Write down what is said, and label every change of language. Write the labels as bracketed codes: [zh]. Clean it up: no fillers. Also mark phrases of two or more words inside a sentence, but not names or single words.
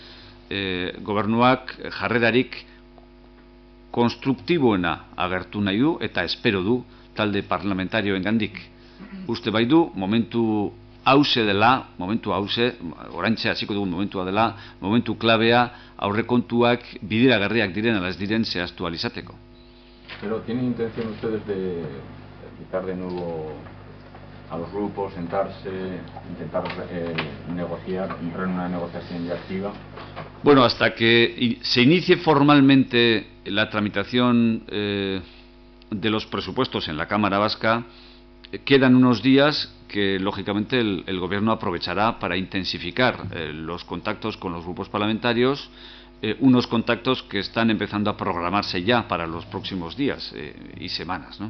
[eu] Gobernuak jarrerarik konstruktiboena agertu nahi du eta espero du talde parlamentarioen gandik. Uste bai du, momentu hause dela, oraintxe hasiko dugun momentua dela, momentu klabea aurrekontuak bideragarriak diren ala ez diren zehaztu ahal izateko. [es] Pero ¿tienen intención ustedes de invitar de nuevo a los grupos, sentarse, intentar negociar, entrar en una negociación ya activa? Bueno, hasta que se inicie formalmente la tramitación de los presupuestos en la Cámara Vasca, quedan unos días que, lógicamente, el Gobierno aprovechará para intensificar los contactos con los grupos parlamentarios, unos contactos que están empezando a programarse ya para los próximos días y semanas, ¿no?